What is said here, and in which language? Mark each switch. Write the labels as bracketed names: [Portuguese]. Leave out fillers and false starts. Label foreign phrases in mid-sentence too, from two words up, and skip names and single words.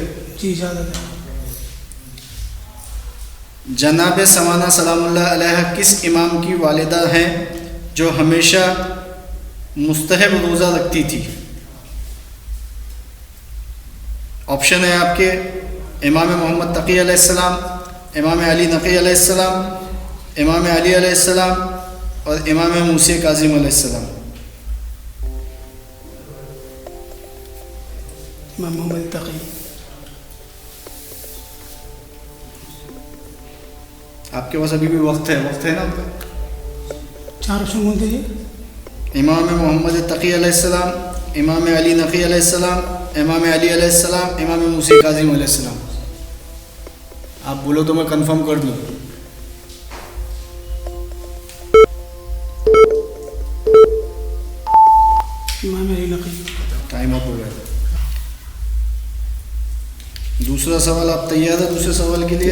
[Urdu] جی اجازت ہے. جناب سمانہ سلام اللہ علیہا کس امام کی والدہ ہیں جو ہمیشہ مستحب روزہ رکھتی تھی? آپشن ہے آپ کے امام محمد تقی علیہ السلام، امام علی نقی علیہ السلام، امام علی علیہ السلام اور امام موسیٰ کاظم علیہ السلام. इमाम मोहम्मद तकी। آپ کے پاس ابھی بھی وقت ہے نا آپ کا? 4 آپشن بول دیجیے. امام محمد تقی علیہ السلام، امام علی نقی علیہ السلام، امام علی علیہ السلام، امام موسیٰ کاظم علیہ السلام. آپ بولو تو میں کنفرم کر دوں. इमाम अली नकी। [English] time up [Urdu] ہو گیا. دوسرا سوال، آپ تیار ہے دوسرے سوال کے لیے?